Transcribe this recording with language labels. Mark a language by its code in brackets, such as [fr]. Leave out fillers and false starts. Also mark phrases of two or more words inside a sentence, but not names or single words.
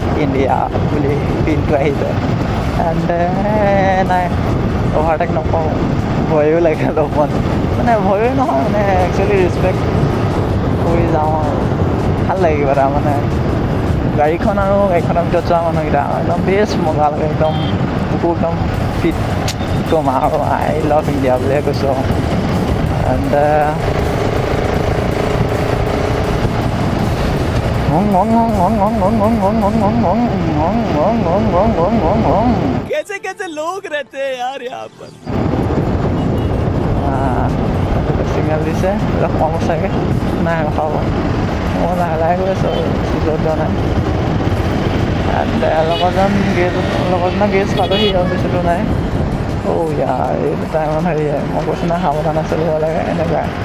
[as] ইণ্ডিয়া বুলি ফিলটো আহি যায় এণ্ড নাই অভাৰটেক নকওঁ ভয়ো লাগে অলপমান মানে ভয়ো নহয় মানে একচুৱেলি ৰেচপেক্ট কৰি যাওঁ আৰু ভাল লাগে কিবা এটা মানে গাড়ীখন আৰু গাড়ীখনৰ ভিতৰত যোৱা মানুহকেইটা একদম বেষ্ট মজা লাগে একদম বুকু একদম ফিট ক'ম আৰু [en] I love India [as] বুলিহে কৈছোঁ এণ্ড [hi] कैसे लोग रहते हैं यार यहाँ पर [as] চিগনেল দিছে কম চাগে নাই ৰখাব মই লাহে গৈ আছোঁ স্পীডত যোৱা নাই লগৰজনৰ গেছ পালোহি আৰু বেছিটো নাই ইয়াৰ এইটো টাইমত হেৰি মই কৈছোঁ নাই সাৱধানে চলিব লাগে এনেকুৱা